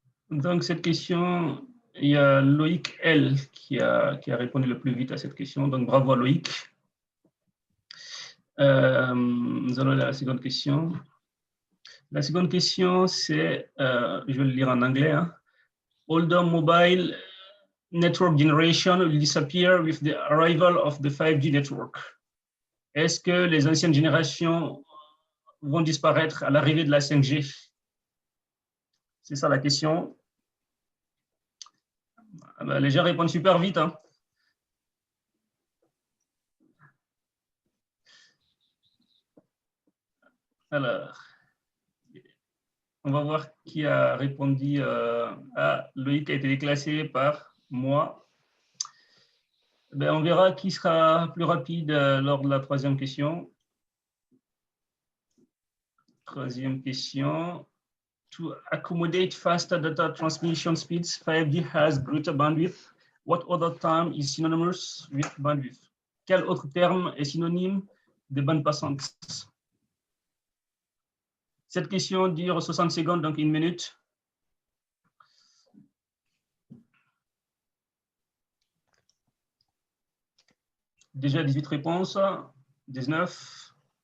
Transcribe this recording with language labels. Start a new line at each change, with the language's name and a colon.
French: Donc, cette question, il y a Loïc L qui a répondu le plus vite à cette question. Donc, bravo à Loïc. Nous allons aller à la seconde question. La seconde question, c'est, je vais le lire en anglais. Hein.
English: Older mobile network generation will disappear with the arrival of the 5G network.
French: Est-ce que les anciennes générations vont disparaître à l'arrivée de la 5G? C'est ça la question. Ah ben, les gens répondent super vite. Hein. Alors, on va voir qui a répondu. Loïc a été déclassé par moi. Ben, on verra qui sera plus rapide lors de la troisième question. Troisième question.
English: To accommodate faster data transmission speeds, 5G has greater bandwidth. What other term is synonymous with bandwidth?
French: Quel autre terme est synonyme de bande passante? Cette question dure 60 secondes, donc 1 minute. Déjà 18 réponses, 19.